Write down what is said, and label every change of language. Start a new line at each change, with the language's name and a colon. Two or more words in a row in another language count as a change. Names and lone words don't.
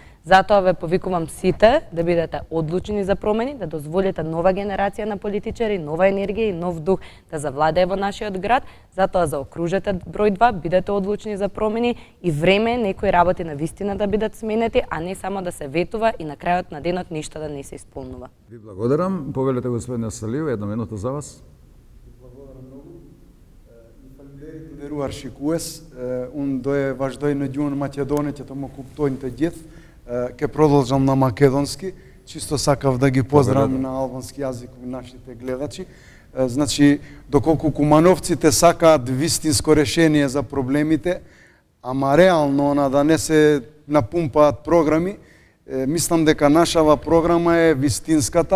Macedonian: Затоа ве повикувам сите да бидете одлучни за промени, да дозволите нова генерација на политичари, нова енергија и нов дух да завладее во нашиот град. Затоа заокружете број 2, бидете одлучни за промени и време е некои работи на вистина да бидат сменети, а не само да се ветува и на крајот на денот ништо да не се исполнува. Ви благодарам. Повелете господине Салио, една минута за вас.
Albanian: Deruar shikues, unë do e vazhdoj në gjuhën maqedone që të më kuptojnë të gjithë,
Macedonian: ke продолжам на македонски, чисто сакав да ги поздравам на албански јазик нашите гледачи. Значи, доколку кумановците сакаат вистинско решение за проблемите, ама реално да не се напумпаат програми, мислам дека нашава програма е вистинската.